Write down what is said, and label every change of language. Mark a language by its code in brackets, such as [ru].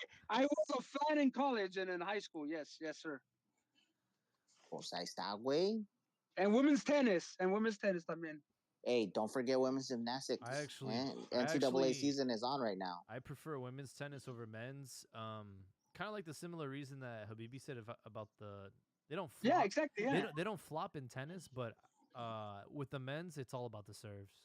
[en] I was a fan in college and in high school. Yes, yes, sir. [es] Pues ahí está, güey. [en] And women's tennis también. Hey, don't forget women's gymnastics. I actually NCAA season is on right now. I prefer women's tennis over men's. Kind of like the similar reason that Habibi said about they don't flop. Yeah, exactly. Yeah. They don't flop in tennis, but with the men's, it's all about the serves.